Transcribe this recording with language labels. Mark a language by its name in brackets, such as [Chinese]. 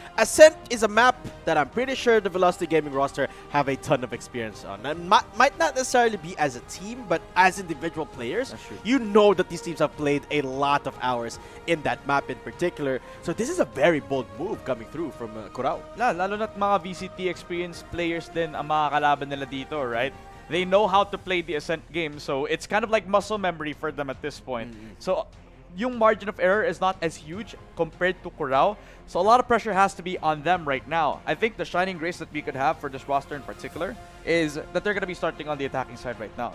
[English] Ascent is a map that I'm pretty sure the Velocity Gaming roster have a ton of experience on. And might not necessarily be as a team, but as individual players, you know that these teams have played a lot of hours in that map in particular. So this is a very bold move coming through from Curao. [Filipino] Lalo na't mga VCT experienced players din ang mga kalaban nila dito, right? [English] They know how to play the Ascent game, so it's kind of like muscle memory for them at this point. So yung margin of error is not as huge compared to Curao. So a lot of pressure has to be on them right now. I think the shining grace that we could have for this roster in particular is that they're going to be starting on the attacking side right now.